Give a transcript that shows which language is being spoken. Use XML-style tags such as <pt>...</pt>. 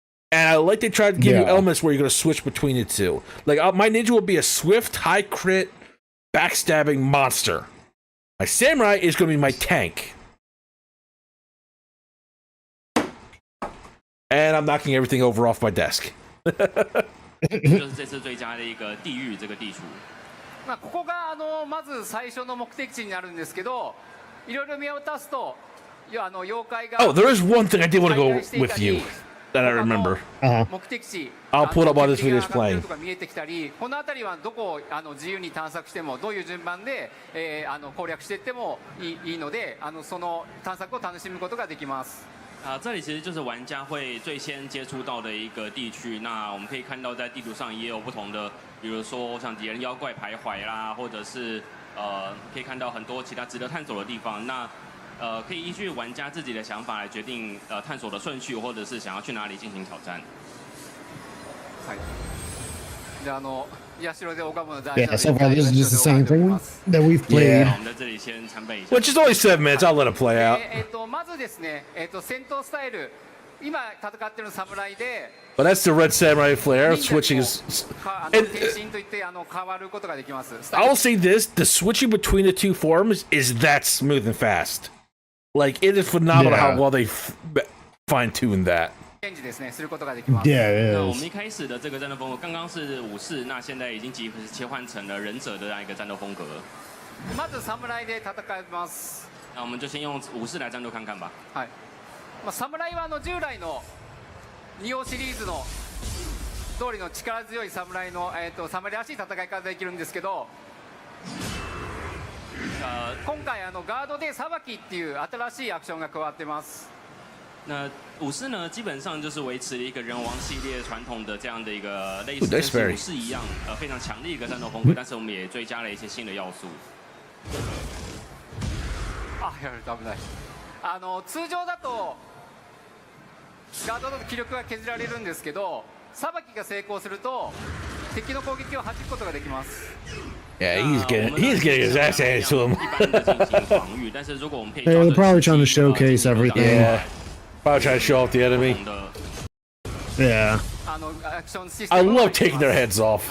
<en>And I like they tried to give you elements where you're going to switch between the two. Like my ninja will be a swift, high crit, backstabbing monster. My samurai is going to be my tank. And I'm knocking everything over off my desk.</en> <zh>就是这次最佳的一个地狱这个地图。</zh> <ja>まあここがまず最初の目的地になるんですけど、いろいろ見渡すと、妖怪が。</ja> <en>Oh, there is one thing I did want to go with you that I remember.</en> <ja>目的地。</ja> <en>I'll pull it up while this video is playing.</en> <ja>とか見えてきたり、この辺りはどこを自由に探索しても、どういう順番で攻略していってもいいので、その探索を楽しむことができます。</ja> <zh>这里其实就是玩家会最先接触到的一个地区。那我们可以看到，在地图上也有不同的，比如说像敌人妖怪徘徊啦，或者是可以看到很多其他值得探索的地方。那可以依据玩家自己的想法来决定探索的顺序，或者是想要去哪里进行挑战。</zh> <ja>はい。で社で拝むの大</ja> <en>Yeah, so far this is just the same thing that we've played. Yeah.</en> <zh>我们在这里先参拜一下。</zh> <en>Which is only 7 minutes. I'll let it play out.</en> <ja>まずですね、戦闘スタイル、今戦ってる侍で。</ja> <en>But that's the Red Samurai flare. Switching is. I will say this: the switching between the two forms is that smooth and fast. Like it is phenomenal how well they fine-tuned that. Yeah, it</en> <zh>那我</zh> <en>is.</en> <zh>们一开始的这个战斗风格刚刚是武士，那现在已经切换成了忍者的这样一个战斗风格。</zh> <ja>まず侍で戦います。</ja> <zh>那我们就先用武士来战斗看看吧。</zh> <ja>はい。まあ侍は従来の2王シリーズの通りの力強い侍の侍らしい戦い方できるんですけど、今回ガードでさばきっていう新しいアクションが加わってます。</ja> <zh>那武士呢，基本上就是维持了一个人王系列传统的这样的一个类似跟武士一样，非常强烈一个战斗风格，但是我们也追加了一些新的要素。</zh> <ja>あ、やられた危ない。通常だとガードだと気力が削られるんですけど、さばきが成功すると敵の攻撃を弾くことができます。</ja> <en>Yeah, he's getting his ass handed to him. They're probably trying to showcase everything. Yeah. Probably trying to show off the enemy. Yeah. I love taking their heads off.</en>